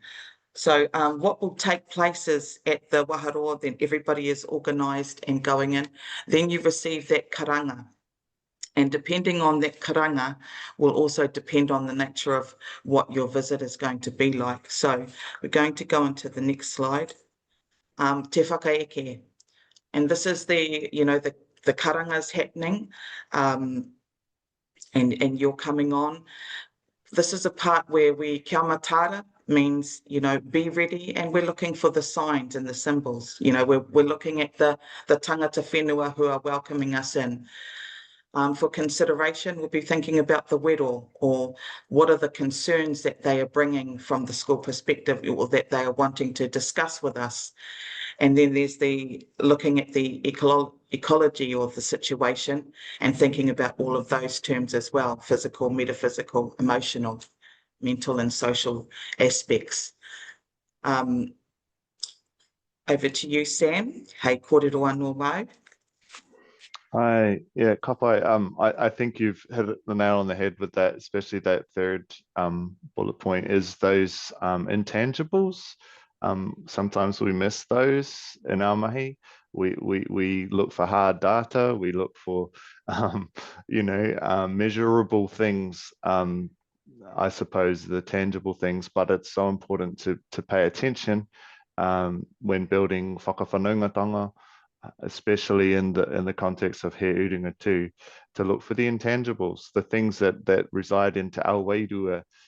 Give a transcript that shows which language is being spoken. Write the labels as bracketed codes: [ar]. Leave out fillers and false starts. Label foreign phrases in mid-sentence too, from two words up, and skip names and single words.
[en] So what will take place is at the Waharoa, then everybody is organised and going in. Then you receive that karanga. And depending on that karanga will also depend on the nature of what your visit is going to be like. So we're going to go into the next slide. [mi] Te whakaeke. [en] And this is the karanga's happening, and you're coming on. This is a part where [mi] kia matara [en] means, be ready, and we're looking for the signs and the symbols. We're looking at the [mi] tangata whenua [en] who are welcoming us in. For consideration, we'll be thinking about the wero, or what are the concerns that they are bringing from the school perspective, or that they are wanting to discuss with us. And then there's the looking at the ecology of the situation and thinking about all of those terms as well, physical, metaphysical, emotional, mental and social aspects. Over to you, Sam. [mi] Hei kōrero anō mau. [en] Yeah, Kapai, I think you've hit the nail on the head with that, especially that third bullet point is those intangibles. Sometimes we miss those in our mahi. We look for hard data, we look for measurable things, I suppose the tangible things, but it's so important to pay attention when building whakawhanaungatanga, especially in the context of He Urunga Tū, to look for the intangibles, the things that reside into our wairua.